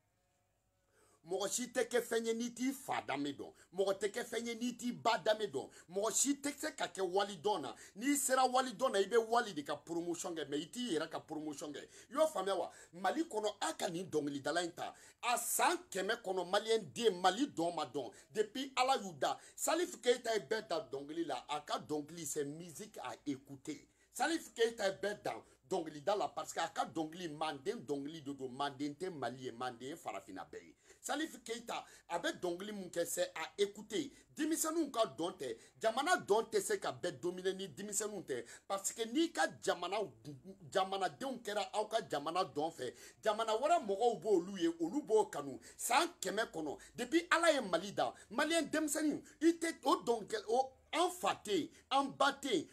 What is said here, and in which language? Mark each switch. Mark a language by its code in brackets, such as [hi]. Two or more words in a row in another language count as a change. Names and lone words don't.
[bm] mɔgɔ si tɛ kɛ fɛn ye n'i t'i fa danbe dɔn mɔgɔ tɛ kɛ fɛn ye n'i t'i ba danbe dɔn mɔgɔ si tɛ se ka kɛ wali dɔn na n'i sera wali dɔn na i bɛ wali de ka promotion kɛ mais i t'i yɛrɛ ka promotion kɛ i y'o faamuya wa Mali kɔnɔ a ka nin dɔnkilidala in ta a san 100 kɔnɔ maliyɛn den Mali dɔn ma dɔn depuis Ala y'u da Salif Keita ye bɛɛ da dɔnkili la a ka dɔnkili [fr] c'est musique à écouter [bm] Salif Keita ye bɛɛ dan dɔnkilida la [fr] parce que [bm] a ka dɔnkili manden dɔnkili de don manden tɛ Mali ye manden ye farafina bɛɛ ye Salif Keita a bɛ dɔnkili mun kɛ [fr] c'est à écouter [bm] denmisɛnninw ka dɔn tɛ jamana dɔn tɛ se ka bɛɛ dominer ni denmisɛnninw tɛ [fr] parce que [bm] n'i ka jamanadenw kɛra aw ka jamana dɔn fɛ jamana wɛrɛ mɔgɔw b'olu ye olu b'o kanu san 100 kɔnɔ depuis Ala ye Mali da maliyɛn denmisɛnninw i tɛ o dɔnkɛ o an fa tɛ yen an ba tɛ yen